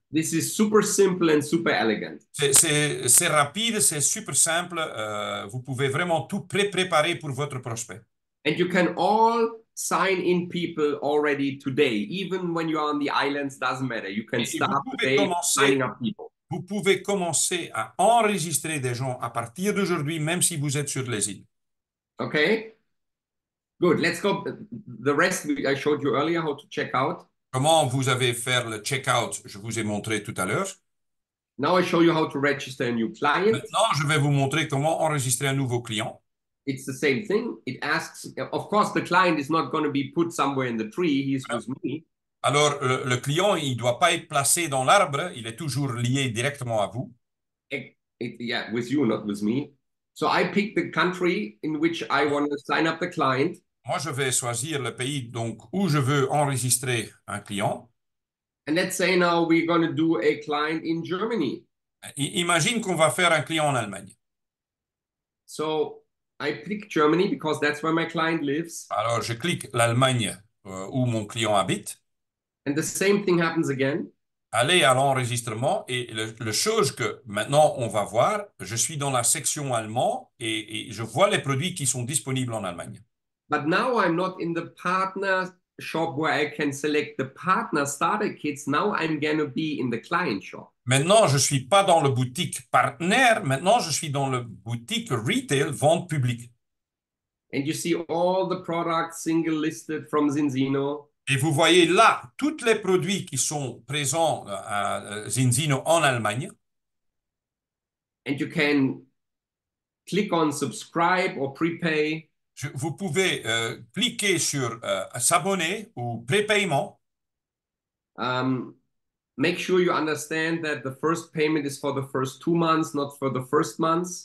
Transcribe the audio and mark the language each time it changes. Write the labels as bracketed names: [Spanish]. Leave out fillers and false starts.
[English] This is super simple and super elegant. [French] C'est rapide, c'est super simple. Vous pouvez vraiment tout préparer pour votre prospect. [English] And you can all sign in people already today, even when you are on the islands, doesn't matter. You can start today signing up people. [French] Vous pouvez commencer à enregistrer des gens à partir d'aujourd'hui, même si vous êtes sur les îles. [English] Okay, good. Let's go. The rest I showed you earlier how to check out. [French] Comment vous avez fait le check-out, je vous ai montré tout à l'heure. [English] Now I show you how to register a new client. [French] Maintenant, je vais vous montrer comment enregistrer un nouveau client. [English] It's the same thing. It asks, of course, the client is not going to be put somewhere in the tree. He's with me. [French] Alors, le client, il ne doit pas être placé dans l'arbre, il est toujours lié directement à vous. [English] Yeah, with you, not with me. So I pick the country in which I want to sign up the client. [French] Moi, je vais choisir le pays donc, où je veux enregistrer un client. [English] And let's say now we're going to do a client in Germany. [French] Imagine qu'on va faire un client en Allemagne. [English] So I pick Germany because that's where my client lives. [French] Alors, je clique l'Allemagne où mon client habite. [English] And the same thing happens again. [French] Allez à l'enregistrement et le chose que maintenant on va voir, je suis dans la section allemand et je vois les produits qui sont disponibles en Allemagne. [English] But now I'm not in the partner shop where I can select the partner starter kits. Now I'm going to be in the client shop. [French] Maintenant, je suis pas dans le boutique partenaire. Maintenant, je suis dans le boutique retail, vente publique. [English] And you see all the products single listed from Zinzino. [French] Et vous voyez là tous les produits qui sont présents à Zinzino en Allemagne. [English] And you can click on subscribe or prepay. [French] Vous pouvez cliquer sur s'abonner ou prépaiement. [English] Make sure you understand that the first payment is for the first 2 months, not for the first months.